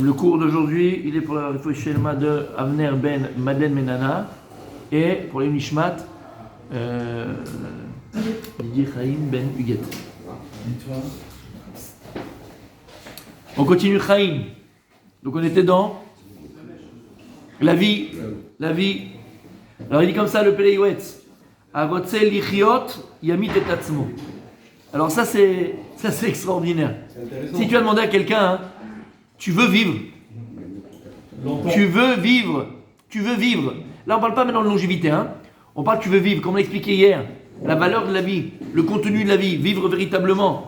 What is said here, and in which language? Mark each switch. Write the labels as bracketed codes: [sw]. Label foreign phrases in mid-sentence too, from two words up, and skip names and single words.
[fr] Le cours d'aujourd'hui, il est pour la [he] רפואה שלמה [fr] de Avner Ben Madeleine Menana et pour les Nishmat Didier Chaim Ben Huguet. On continue Chaim. Donc on était dans la vie. La vie. Alors il dit comme ça le Peleiwetz. [he] הרוצה לחיות ימית את עצמו. [fr] Alors ça c'est extraordinaire. Si tu as demandé à quelqu'un, hein, tu veux vivre. Tu veux vivre. Tu veux vivre. Là on parle pas maintenant de longévité. Hein. On parle tu veux vivre, comme on l'a expliqué hier. La valeur de la vie, le contenu de la vie, vivre véritablement.